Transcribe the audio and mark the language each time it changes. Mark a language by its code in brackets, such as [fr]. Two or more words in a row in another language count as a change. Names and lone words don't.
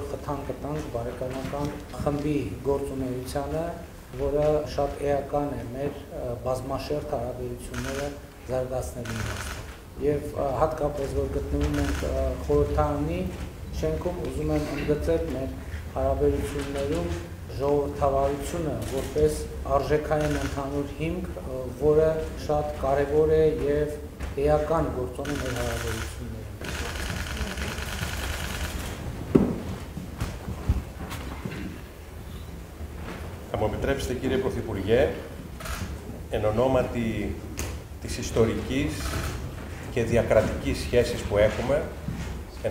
[hy] խթան կտանք բարեկամական խմբի գործունեությանը, որը շատ էական է մեր բազմաշերտ հարաբերությունները զարգացնելու համար։ Եվ հատկապես որ գտնվում ենք խորհրդարանի շենքում, ուզում եմ ընդգծել մեր հարաբերություններում ժողովրդավարությունը որպես արժեքային ընդհանուր հիմք, որը շատ կարևոր է եւ էական գործոն է մեր հարաբերություններում։ [el] Θα μου επιτρέψετε, κύριε Πρωθυπουργέ, εν ονόματι της ιστορικής και διακρατικής σχέσης που έχουμε, εν